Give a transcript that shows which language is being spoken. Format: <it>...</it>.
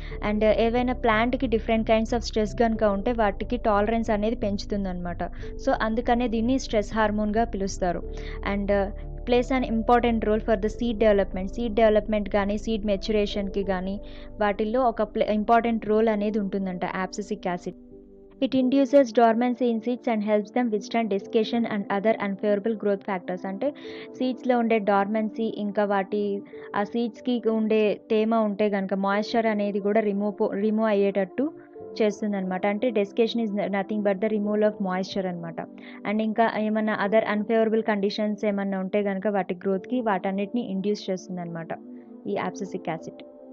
<te>And ఏవైనా ప్లాంట్కి different kinds of stress కనుక ఉంటే వాటికి టాలరెన్స్ అనేది పెంచుతుంది అనమాట. సో అందుకనే దీన్ని స్ట్రెస్ హార్మోన్గా పిలుస్తారు.</te> <en>and plays an important role for the seed development</en> <te>కానీ సీడ్ మెచ్యురేషన్కి కానీ వాటిల్లో ఒక ఇంపార్టెంట్ రోల్ అనేది ఉంటుందంట యాబ్సిసిక్ acid.</te> <en>It induces dormancy in seeds and helps them withstand desiccation and other unfavorable growth factors.</en> <te>అంటే సీడ్స్లో ఉండే డార్మెన్సీ ఇంకా వాటి ఆ సీడ్స్కి ఉండే తేమ ఉంటే కనుక మాయిశ్చర్ అనేది కూడా రిమూవ్ అయ్యేటట్టు చేస్తుందన్నమాట. అంటే</te> <en>desiccation is nothing but the removal of moisture</en> <te>అనమాట. అండ్ ఇంకా ఏమన్నా అదర్ అన్ఫేవరబుల్ కండిషన్స్ ఏమన్నా ఉంటే కనుక వాటి గ్రోత్కి వాటన్నిటిని ఇండ్యూస్ చేస్తుందన్నమాట ఈ యాబ్సిసిక్ యాసిడ్.</te>